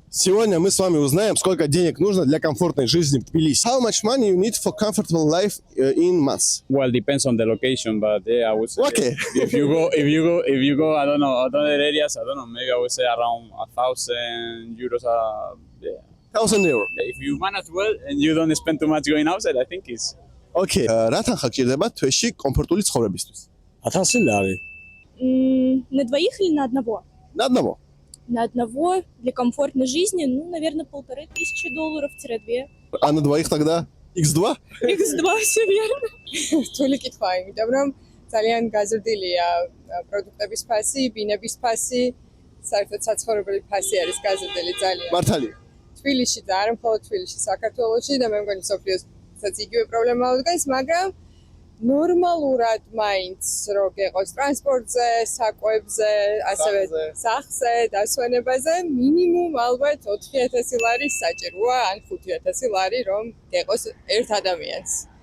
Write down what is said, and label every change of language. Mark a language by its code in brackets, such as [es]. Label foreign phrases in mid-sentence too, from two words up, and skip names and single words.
[ru] Сегодня мы с вами узнаем, сколько денег нужно для комфортной жизни в Тбилиси. [en] How much money you need for comfortable life in months? Well, depends on the location, but yeah, I would say Okay. if you go, I don't know, other areas, I don't know, maybe I would say around 1,000 euros. Yeah. 1,000 euro. If you manage well and you don't spend too much going outside, I think it's Okay. [ka] რა თანხა გჭირდება თვეში კომფორტული ცხოვრებისთვის? [ru] 1000 лари. На двоих или на одного? На одного. На одного для комфортной жизни, ну, наверное, $1500-2. А на двоих тогда X2? X2, все верно. [ka] რთული კითხვა, იმიტომ რომ ძალიან გაზრდილია პროდუქტების ფასი, ბინების ფასი, საერთოდ საცხოვრებელი ფასი არის გაზრდილი ძალიან. მართალია. თბილისში და არა მხოლოდ თბილისში, საქართველოში და მე მგონი სოფლიოსაც იგივე პრობლემა უდგას, მაგრამ ნორმალურად მაინც რო გეყოს ტრანსპორტზე, საკვებზე, ასევე სახლზე, დასვენებაზე, მინიმუმ ალბათ 4000 ლარი საჭიროა, ან 5000 ლარი რომ გეყოს ერთ ადამიანს.